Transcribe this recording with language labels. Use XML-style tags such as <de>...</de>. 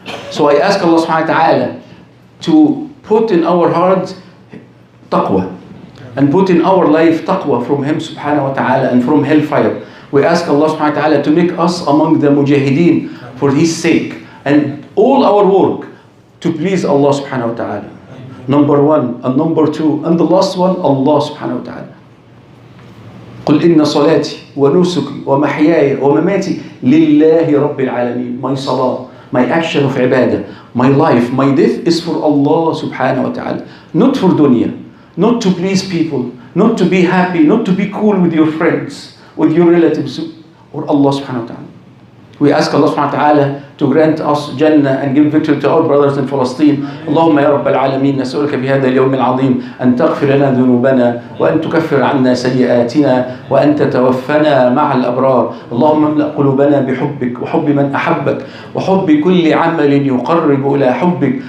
<en>So I ask Allah subhanahu wa ta'ala to put in our hearts taqwa and put in our life taqwa from Him subhanahu wa ta'ala and from hellfire. We ask Allah subhanahu wa ta'ala to make us among the mujahideen for His sake and all our work to please Allah subhanahu wa ta'ala. Number one and number two and the last one, Allah subhanahu wa ta'ala.</en> <ar>قل إن صلاتي ونسكي ومحياي ومماتي لله رب العالمين.</ar> <en>My salah, my action of ibadah, my life, my death is for Allah subhanahu wa ta'ala. Not for dunya, not to please people, not to be happy, not to be cool with your friends, with your relatives, or Allah subhanahu wa ta'ala. We ask Allah subhanahu wa ta'ala to grant us Jannah and give victory to our brothers in Palestine.</en> <ar>اللهم يا رب العالمين نسألك في هذا اليوم العظيم أن تغفر لنا ذنوبنا وأن تكفر عنا سيئاتنا وأن تتوفنا مع الأبرار. اللهم املأ قلوبنا بحبك وحب من أحبك وحب كل عمل يقرب إلى حبك.</ar>